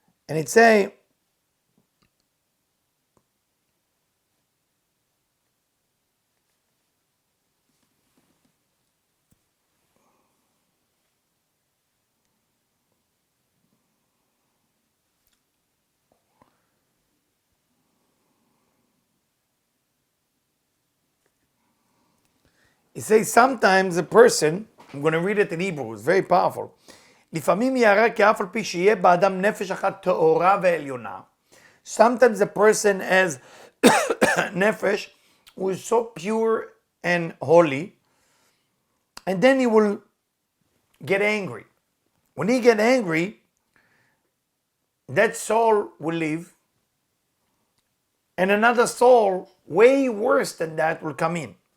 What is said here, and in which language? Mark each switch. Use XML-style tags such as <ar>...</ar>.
<en>And it's a, it says sometimes a person, I'm going to read it in Hebrew, it's very powerful.</en> <he>לפעמים ירא כי אף על פי שיהיה באדם נפש אחת טהורה ועליונה.</he> <en>Sometimes a person has nefesh who is so pure and holy, and then he will get angry. When he get angry, that soul will leave, and another soul way worse than that will come in.</en>